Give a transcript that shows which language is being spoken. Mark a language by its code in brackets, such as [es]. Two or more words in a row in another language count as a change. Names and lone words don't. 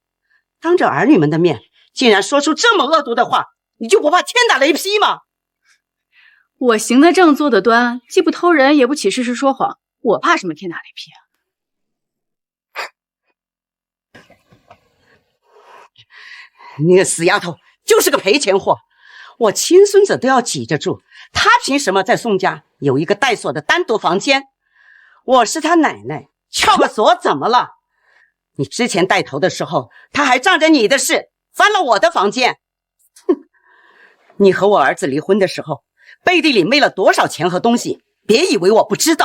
[zh] 當着兒女們的面，竟然說出這麼惡毒的話，你就不怕天打雷劈嗎？我行得正，坐得端，既不偷人，也不起事實說謊，我怕什麼天打雷劈啊？那個死丫頭就是個賠錢貨，我親孫子都要擠着住，她憑什麼在宋家有一個帶鎖的單獨房間？我是她奶奶，撬個鎖怎麼了？你之前帶頭的時候，她還仗着你的事翻了我的房間。哼，你和我兒子離婚的時候，背地裡昧了多少錢和東西，別以為我不知道。